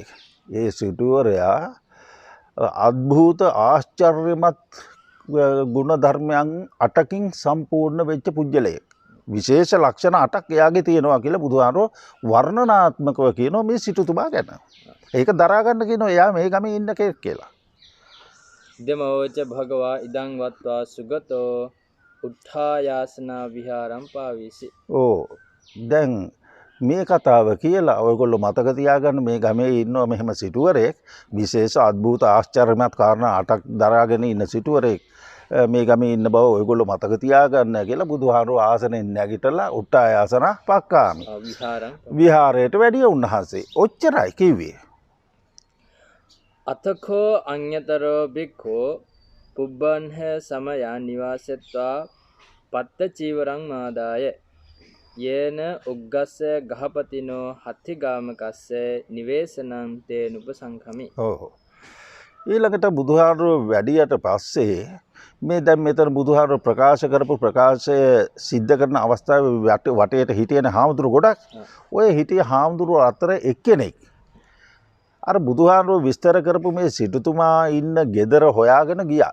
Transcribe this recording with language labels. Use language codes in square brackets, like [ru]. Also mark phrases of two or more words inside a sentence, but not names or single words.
[si] ඒ සිටුවරයා අద్භූත ආශ්චර්යමත් ගුණ ධර්මයන් 8කින් සම්පූර්ණ වෙච්ච පුජ්‍යලයෙක්. විශේෂ ලක්ෂණ 8ක් එයාගේ තියෙනවා කියලා බුදුහාමුදුරුවෝ වර්ණනාත්මකව කියනවා මේ සිටුතුමා ගැන. ඒක දරා ගන්න කියනවා එයා මේ ගමේ ඉන්න කෙනෙක් කියලා. [pi] ඉදමෝච භගවා ඉදං වත්වා සුගතෝ උත්ථායාසනා විහාරම් පාවිසි. [si] ඕ දැන් මේ කතාව කියලා ඔයගොල්ලෝ මතක තියාගන්න මේ ගමේ ඉන්නවා මෙහෙම සිටුවරයෙක්, විශේෂ අద్භූත ආශ්චර්යමත් කාරණා 8ක් දරාගෙන ඉන්න සිටුවරයෙක් මේ ගමේ ඉන්න බව ඔයගොල්ලෝ මතක තියාගන්න කියලා බුදුහාමුදුරුවෝ ආසනෙන් නැගිටලා [pi] උට්ටායාසන පක්කාමි [si] විහාරම් විහාරයට වැඩිය උන්වහන්සේ. ඔච්චරයි කිව්වේ. [pi] අතකෝ අඤ්ඤතරෝ බික්ඛෝ පුබ්බන්හ සමයා නිවාසෙත්වා පත්ත චීවරං මාදාය යේන උග්ගස්ස ගහපතිනෝ හත්තිගාමකස්ස නිවේසනං තේනුපසංඛමි. [si] ඔව්. ඊළඟට බුදුහාමුදුරුවෝ වැඩියට පස්සේ මේ දැන් මෙතන බුදුහාමුදුරුවෝ ප්‍රකාශ කරපු ප්‍රකාශය සිද්ධ කරන අවස්ථාවේ වටේට හිටියන හාමුදුරුවෝ ගොඩක්. ඔය හිටිය හාමුදුරුවෝ අතර එක්කෙනෙක් අර බුදුහාමුදුරුවෝ විස්තර කරපු මේ සිටුතුමා ඉන්න ගෙදර හොයාගෙන ගියා.